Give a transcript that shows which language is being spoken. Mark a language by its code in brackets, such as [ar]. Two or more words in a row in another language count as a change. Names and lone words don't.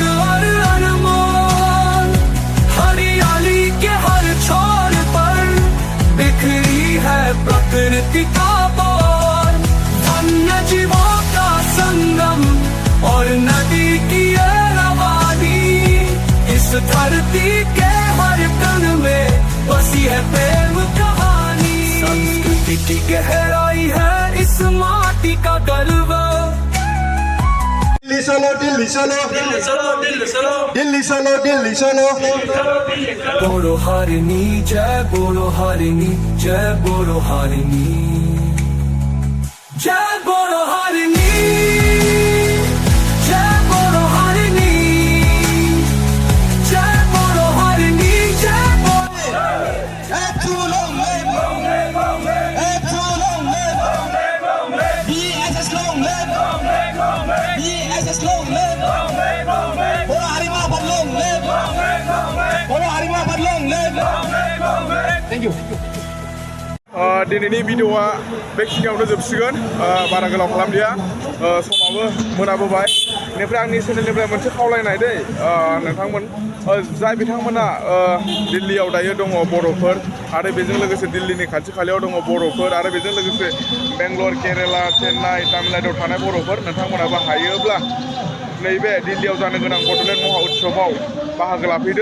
[hi] और अनमोल हरियाली के हर छोर पर बिखरी है प्रकृति का बोल वन्य जीवों का संगम और नदी की ये रवानी इस धरती के हर कण में बसी है प्रेम कहानी संस्कृति की गहराई है इस माटी का गर्व दिल्ली चलो दिल्ली चलो दिल्ली चलो दिल्ली चलो दिल्ली चलो दिल्ली चलो [brx] बोरो हारिनी जय बोरो हारिनी जय बोरो हारिनी जय बोरो हारिनी जय बोरो हारिनी जय बोरो हारिनी जय बोरो [en] too long live too long live BSS long live BSS long live [brx] बोलो हरिमा पर [en] long live [brx] बोलो हरिमा पर [en] long live thank you [brx] दिनैनि भिडिअआ बेखिनियावनो जोबसिगोन बारा गोलाव खालामलिया समाबो मोनाबोबाय बेनिफ्राय आंनि चेनेलनिफ्राय मोनसे खावलायनाय दै नोंथांमोन जाय बिथांमोना दिल्लीयाव दायो दङ बर'फोर आरो बेजों लोगोसे दिल्लीनि खाथि खालायाव दङ बर'फोर आरो बेजों लोगोसे बेंगलर केरेला चेन्नाइ तामिलनाडुआव थानाय बर'फोर नोंथांमोनाबो हायोब्ला नैबे दिल्लीयाव जानो गोनां बड'लेण्ड महा उत्सवआव बाहागो लाफैदो